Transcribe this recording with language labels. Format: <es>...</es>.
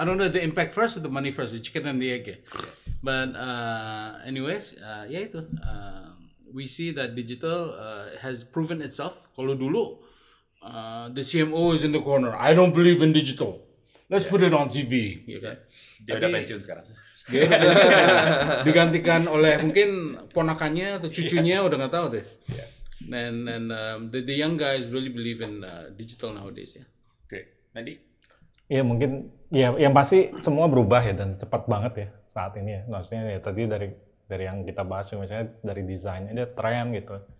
<en>I don't know the impact first or the money first, the chicken and the egg. Yeah. But anyways,</en> <id>ya itu.</id> <en>We see that digital has proven itself.</en> <id>Kalau dulu</id> <en>the CMO is in the corner. I don't believe in digital. Let's put it on TV.</en> <id>Gitu kan. Dia udah pensiun sekarang. Dia digantikan oleh mungkin ponakannya atau cucunya udah nggak tahu deh.</id> <en>And the young guys really believe in digital nowadays ya. Great. Nadi?</en> <id>Ya mungkin ya yang pasti semua berubah ya dan cepat banget ya saat ini ya. Maksudnya ya tadi dari yang kita bahas misalnya dari desain ada tren gitu.</id>